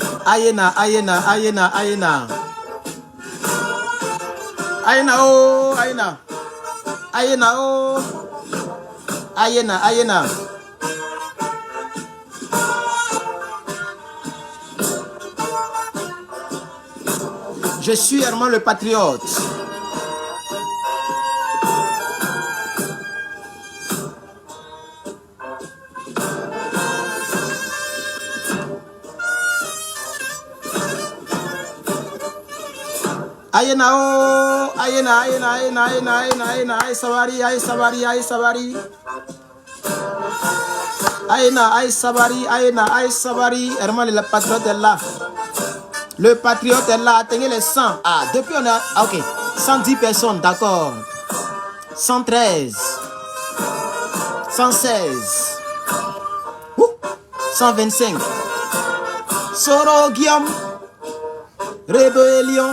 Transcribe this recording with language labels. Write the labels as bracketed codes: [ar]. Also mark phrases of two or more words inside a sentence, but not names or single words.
[fr] Ayena, Ayena, Ayena, Ayena. Ayena, oh, Ayena. Ayena, oh. Ayena, Ayena. Je suis Herman le Patriote. Ayena, oh, Ayena, Ayena, Ayena, Ayena, Ayena, Ayena, Ay Sabari, Ay Sabari, Ay Sabari. Ayena, Ay Sabari, Ayena, Ay Sabari. Herman le Patriote est là. Le Patriote est là. Atteignez les 100. Ah, depuis on a... Ah, ok. 110 personnes, d'accord. 113. 116. 125. Soro Guillaume. Rébellion.